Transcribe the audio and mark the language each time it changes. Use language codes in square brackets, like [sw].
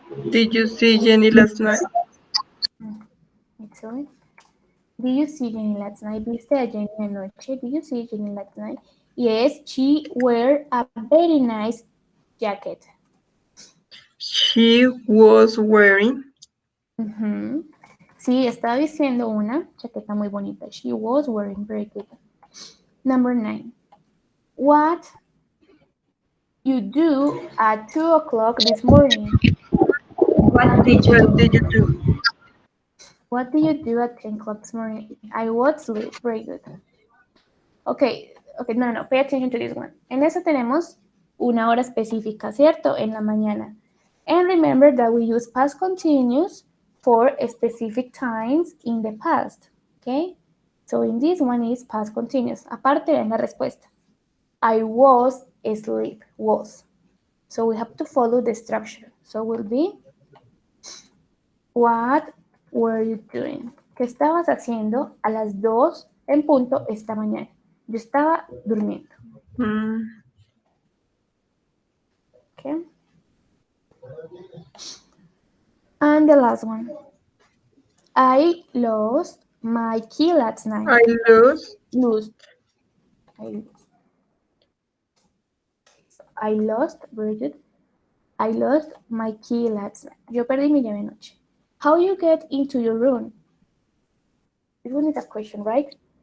[en] Did you see Jenny last night? Excellent. Did you see Jenny last night? [es] ¿Viste a Jenny anoche? [en] Did you see Jenny last night? Yes, she wear a very nice jacket. She was wearing. [es] Sí, estaba vistiendo una chaqueta muy bonita. [en] She was wearing, very good. Number 9. What you do at 2 o'clock this morning? What did you What did you do? What did you do at 10 o'clock this morning? I was asleep. Very good. Okay, no, pay attention to this one. [es] En eso tenemos una hora específica, ¿cierto? En la mañana. [en] And remember that we use past continuous for specific times in the past, okay? So in this one is past continuous. [es] Aparte, ven la respuesta. [en] I was asleep, was. So we have to follow the structure. So will be, what were you doing? [es] ¿Qué estabas haciendo a las 2 en punto esta mañana? Yo estaba durmiendo. [en] Okay. And the last one. I lost my key last night. I lost. I lost, very good. I lost my key last night. [es] Yo perdí mi llave anoche. [en] How you get into your room? This one is a question, right?